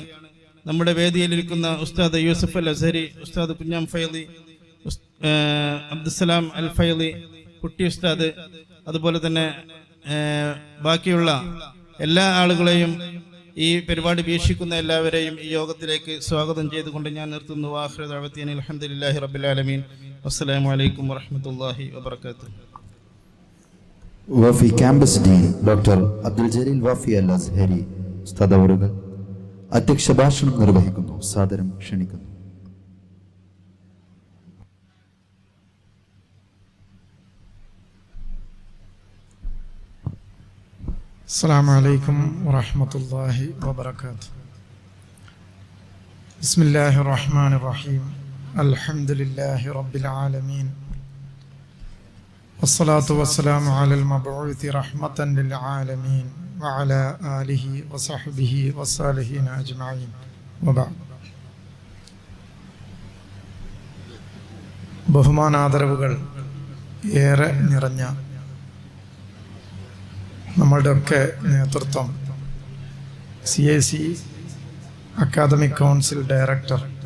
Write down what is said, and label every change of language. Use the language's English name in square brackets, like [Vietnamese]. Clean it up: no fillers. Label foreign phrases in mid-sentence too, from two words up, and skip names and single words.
[Malayalam] നമ്മുടെ വേദിയിലിരിക്കുന്ന ഉസ്താദ് യൂസുഫ് അൽ അസ്ഹരി, ഉസ്താദ് കുഞ്ഞാം ഫൈലി, അബ്ദുസലാം അൽ ഫൈലി, കുട്ടി ഉസ്താദ്, അതുപോലെ തന്നെ ബാക്കിയുള്ള എല്ലാ ആളുകളെയും, ഈ പരിപാടി വീക്ഷിക്കുന്ന എല്ലാവരെയും ഈ യോഗത്തിലേക്ക് സ്വാഗതം ചെയ്തുകൊണ്ട് ഞാൻ നിർത്തുന്നു. [Arabic] آخر دعوانا الحمد لله رب العالمين. السلാമ عليكم ورحمة الله وبركاته. [Malayalam] വഫി [English] campus dean doctor [Malayalam] അബ്ദുൽ ജലീൽ വാഫി അൽ അസ്ഹരി ഉസ്താദ് അവറുകൾ അധ്യക്ഷ ഭാഷണം നിർവഹിക്കുന്നു. സാദരം ക്ഷണിക്കുന്നു. [Arabic] السلام عليكم ورحمة الله وبركاته. بسم الله الرحمن الرحيم. الحمد لله رب العالمين والصلاة والسلام على المبعوث رحمة للعالمين وعلى آله وصحبه والصالحين أجمعين وبعد. [Malayalam] ബഹുമാനാദരവുകൾ ഏറെ നിറഞ്ഞ നമ്മളുടെയൊക്കെ നേതൃത്വം CAC [English] academic council director